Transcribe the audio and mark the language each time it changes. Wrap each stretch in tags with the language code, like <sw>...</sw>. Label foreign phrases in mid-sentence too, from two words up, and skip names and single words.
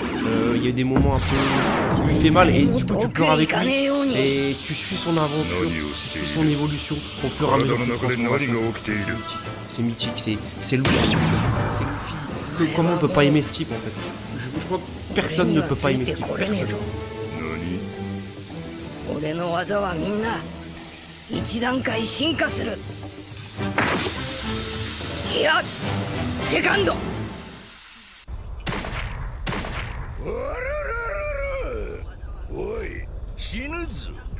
<fr>Il y a des moments un peu qui lui fait mal et du coup tu pleures avec lui. Et tu suis son aventure, tu suis son évolution au fur et à mesure de ses transformations. C'est mythique, c'est Luffy. C'est Luffy. Comment on peut pas aimer ce type en fait? Je crois que personne ne peut pas aimer ce type. Personne.</fr> <ja>俺の技はみんな一段階進化する。いやセカンド。おい死ぬぞ。</ja>